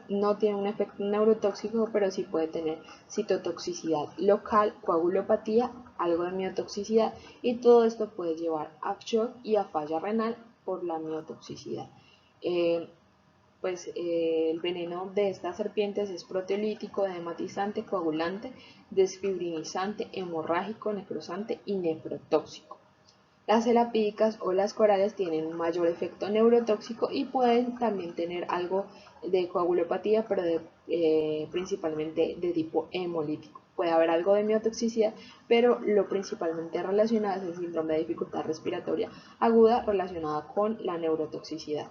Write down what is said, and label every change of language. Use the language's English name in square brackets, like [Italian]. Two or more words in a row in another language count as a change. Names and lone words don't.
[Spanish] No tiene un efecto neurotóxico, pero sí puede tener citotoxicidad local, coagulopatía, algo de miotoxicidad, y todo esto puede llevar a shock y a falla renal por la miotoxicidad. El veneno de estas serpientes es proteolítico, edematizante, coagulante, desfibrinizante, hemorrágico, necrosante y nefrotóxico. Las elapídicas o las corales tienen un mayor efecto neurotóxico y pueden también tener algo de coagulopatía, pero principalmente de tipo hemolítico. Puede haber algo de miotoxicidad, pero lo principalmente relacionado es el síndrome de dificultad respiratoria aguda relacionada con la neurotoxicidad.